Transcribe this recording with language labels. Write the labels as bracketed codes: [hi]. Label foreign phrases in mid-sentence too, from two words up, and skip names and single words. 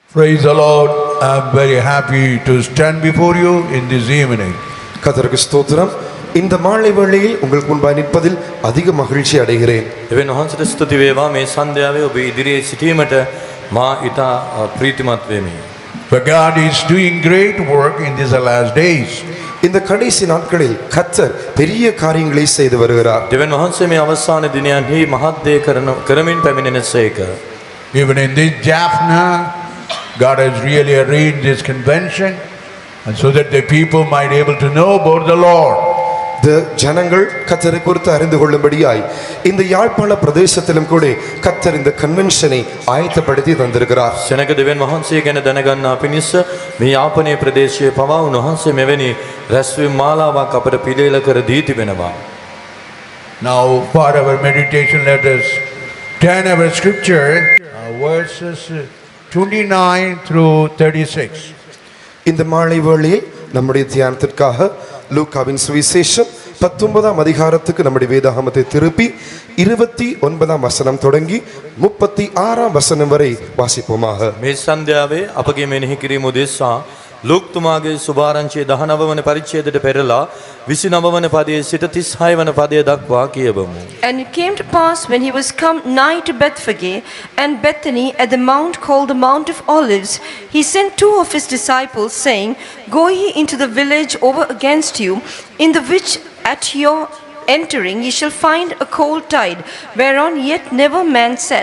[en] Praise the Lord. I'm very happy to stand before you in this evening. [ta] கர்த்தருக்கு ஸ்தோத்திரம். இந்த மாலை வேளையில் உங்களுக்கு முன்பாக நிற்பதில் அதிக மகிழ்ச்சி அடைகிறேன். [si] දෙවියන් වහන්සේට ස්තුති වේවා මේ සන්ධ්‍යාවේ ඔබ ඉදිරියේ සිටීමට මා ඊට ප්‍රීතිමත් වෙමි. [en] For God is doing great work in these last days. [ta] இந்த கடைசி நாட்களில் கர்த்தர் பெரிய காரியங்களை செய்து வருகிறார். [si] දෙවියන් වහන්සේ මේ අවසාන දිනයන්හි මහත් දේ කරමින් පැමිණෙනසේක. [en] Even in this Jaffna, God has really arranged this convention, and so that the people might be able to know about the Lord. [ta] ஜனங்கள் கர்த்தரை குறித்து அறிந்து கொள்ளும்படியாய் இந்த யாழ்ப்பாண பிரதேசத்திலும் கூட கர்த்தர் இந்த கன்வென்ஷனை ஆயத்தப்படுத்தி தந்திருக்கிறார். [si] සෙනග දෙවියන් වහන්සේ ගැන දැනගන්නා පිණිස මේ යාපනයේ ප්‍රදේශයේ පවා උන්වහන්සේ මෙවැනි රැස්වීම් මාලාවක් අපට පිළියෙල කර දී තිබෙනවා. [en] Now for our meditation, let us turn our scripture verses 29 through 36. [ta] இந்த மாலை வேளையில் நம்முடைய தியானத்திற்காக லூக்காவின் சுவிசேஷம் 19ஆம் அதிகாரத்துக்கு நம்முடைய வேதாகமத்தை திருப்பி 29ஆம் வசனம் தொடங்கி 36ஆம் வசனம் வரை வாசிப்போமாக. [si] මේ සන්ධ්‍යාවේ අපගේ මෙනෙහි කිරීම උදෙසා ලූක් තුමාගේ සුභාරංචියේ 19 වන පරිච්ඡේදයට පෙරලා 29 වන පදයේ සිට 36 වන පදය දක්වා කියවමු. [en] And it came to pass when he was come nigh to Bethphage and Bethany at the mount called the Mount of Olives, he sent 2 of his disciples, saying, Go ye into the village over against you, in the which at your entering ye shall find a colt tied, whereon yet never man sat.